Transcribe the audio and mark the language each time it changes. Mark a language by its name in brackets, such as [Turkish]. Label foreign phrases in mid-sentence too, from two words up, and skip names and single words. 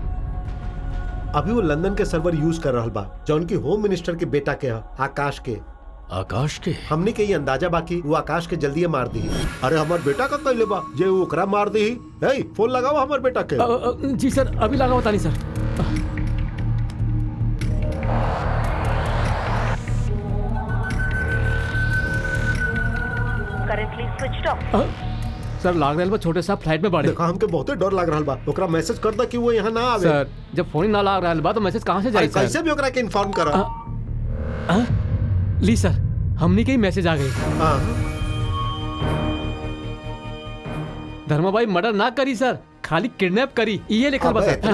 [Bhojpuri] अभी वो लंदन के [English] server use [Bhojpuri] कर रहल बा जो उनकी [English] home minister [Bhojpuri] के बेटा के ह, आकाश के। आकाश के? हमने के ये अंदाजा बाकी वो आकाश के जल्दी मार दी। अरे हमार बेटा का कैले बा जे वो ओकरा मार दी। हे फोन लगाओ हमार बेटा के। जी सर, अभी लगा होता नहीं सर। [English] Currently switched off. [Bhojpuri] सर लाग रहल बा छोटे साहब फ्लाइट में बाड़े। देखा हमके बहुते डर लग रहल बा। ओकरा मैसेज कर दा कि वो यहाँ ना आवे। सर जब फोन ही ना लाग रहल बा तो मैसेज कहाँ से जाए सर? कैसे भी ओकरा के इन्फॉर्म करा। ली सर, हमनी के ही मैसेज आ गई। धर्मा भाई मर्डर ना करी सर, खाली किडनैप करी, ये लिखल बा सर।